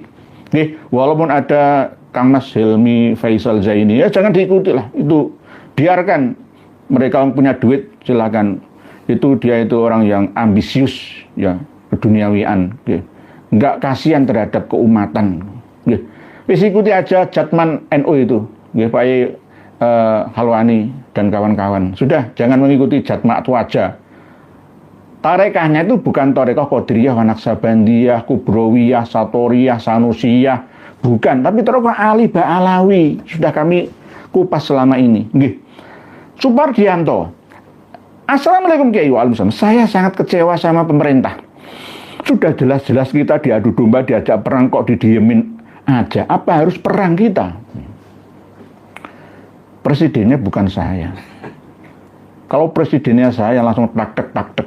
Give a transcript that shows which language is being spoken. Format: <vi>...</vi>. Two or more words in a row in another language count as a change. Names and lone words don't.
<id>Nih, walaupun ada Kang Mas Helmi Faisal Zaini, ya jangan diikuti lah. Itu biarkan mereka punya duit, silakan. Itu dia itu orang yang ambisius, ya keduniawian. Nggak kasihan terhadap keumatan. Wis ikuti aja Jatman NU itu, Pak Halwani dan kawan-kawan. Sudah, jangan mengikuti Jatma Atwaja. Tarekahnya itu bukan tarekah Qadiriyah, Naksabandiyah, Kubrowiyah, Satoriyah, Sanusiyah, bukan, tapi tarekah Ali Ba'alawi. Sudah kami kupas selama ini. Nggih. Supardianto. Assalamualaikum Kiai. Waalaikumsalam. Saya sangat kecewa sama pemerintah. Sudah jelas-jelas kita diadu domba, diajak perang kok didiemin aja. Apa harus perang kita? Presidennya bukan saya. Kalau presidennya saya langsung tak-tek.</id>